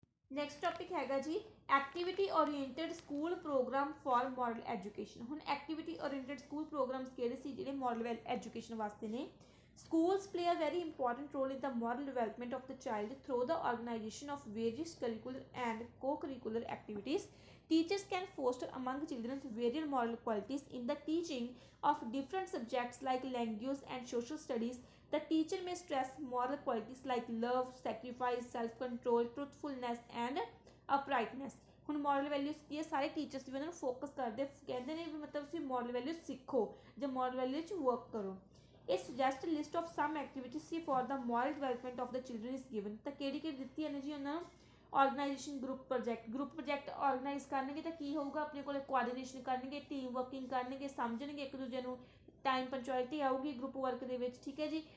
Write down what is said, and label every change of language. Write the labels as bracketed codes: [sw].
[en] next topic [pa] ਹੈਗਾ ਜੀ [en] Activity oriented school program for moral education. [pa] ਹੁਣ ਐਕਟੀਵਿਟੀ ਓਰੀਐਂਟਡ ਸਕੂਲ ਪ੍ਰੋਗਰਾਮਸ ਕਿਹੜੇ ਸੀ ਜਿਹੜੇ ਮੋਰਲ ਐਜੂਕੇਸ਼ਨ ਵਾਸਤੇ ਨੇ। [en] Schools play a very important role in the moral development of the child through the organization of various curricular and co-curricular activities. Teachers can foster among children various moral qualities in the teaching of different subjects like language and social studies. The teacher may stress moral qualities like love, sacrifice, self-control, truthfulness and uprightness. [pa] ਹੁਣ moral values ਕੀ ਹੈ, ਸਾਰੇ teachers ਵੀ ਉਹਨਾਂ ਨੂੰ focus ਕਰਦੇ ਕਹਿੰਦੇ ਨੇ ਵੀ ਮਤਲਬ ਤੁਸੀਂ ਮੋਰਲ ਵੈਲਿਊਜ਼ ਸਿੱਖੋ ਜਾਂ ਮੋਰਲ ਵੈਲਿਊ 'ਚ ਵਰਕ ਕਰੋ। [en] ਇਹ suggest list of some activities for the moral development of the children is given. [pa] ਤਾਂ ਕਿਹੜੀ ਕਿਹੜੀ ਦਿੱਤੀਆਂ ਨੇ ਜੀ ਉਹਨਾਂ ਨੂੰ। ਆਰਗੇਨਾਈਜੇਸ਼ਨ ਗਰੁੱਪ ਪ੍ਰੋਜੈਕਟ ਆਰਗੇਨਾਈਜ਼ ਕਰਨਗੇ ਤਾਂ ਕੀ ਹੋਊਗਾ ਆਪਣੇ ਕੋਲ ਕੋਆਰਡੀਨੇਸ਼ਨ ਕਰਨਗੇ, ਟੀਮ ਵਰਕਿੰਗ ਕਰਨਗੇ, ਸਮਝਣਗੇ ਇੱਕ ਦੂਜੇ ਨੂੰ, ਟਾਈਮ ਪੰਚੁਅਲਿਟੀ ਆਊਗੀ ਗਰੁੱਪ ਵਰਕ ਦੇ ਵਿੱਚ, ਠੀਕ ਹੈ ਜੀ।